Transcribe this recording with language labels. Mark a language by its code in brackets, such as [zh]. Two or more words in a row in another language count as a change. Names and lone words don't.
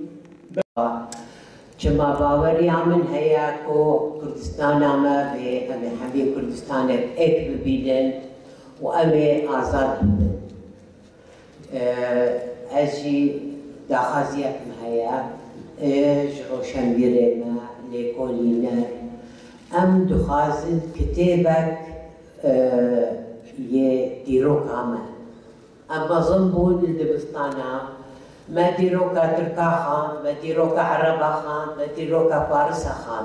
[ku] چما باوەریا من هەیە کۆ کوردستانامە بێ ئەمێ هەمێ کوردستانێک ئێک ببینن و ئەمێ ئازاد ببن. ئەژی داخوازیەکم هەیە ji ڕۆشنبیرê me lêkolîne em dixwazin kitêbek yê dîroka me. Em mezin bûn li dibistana me dîroka Tirka xan, me dîroka Ereba xan, me dîroka Farisa xan.